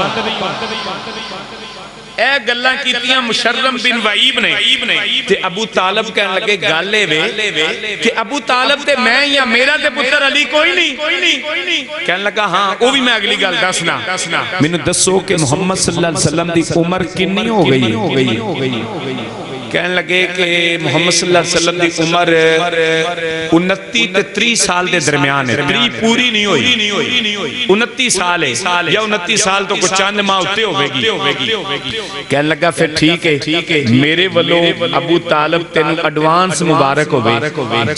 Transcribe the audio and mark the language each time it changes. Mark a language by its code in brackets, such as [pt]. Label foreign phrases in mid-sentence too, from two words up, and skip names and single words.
[pa] اے گلاں کیتیاں مشرم بن وعیب نے تے ابو طالب کہنے لگے گل اے وے کہ ابو طالب تے میں یا میرا تے پتر علی کوئی نہیں. کہنے لگا ہاں او وی میں اگلی گل دسنا. مینوں دسو کہ محمد [ar] صلى الله عليه وسلم [pa] دی عمر کتنی ہو گئی? کہنے لگے کہ محمد [ar] صلى الله عليه وسلم [pa] دی عمر 29 تے 30 سال کے درمیان ہے. 30 پوری نہیں ہوئی، 29 سال ہے یا 29 سال توں کجھ چند ماہ اتے ہوگی. کہنے لگا فیر ٹھیک ہے میرے والوں ابو طالب تینوں ایڈوانس مبارک ہووے.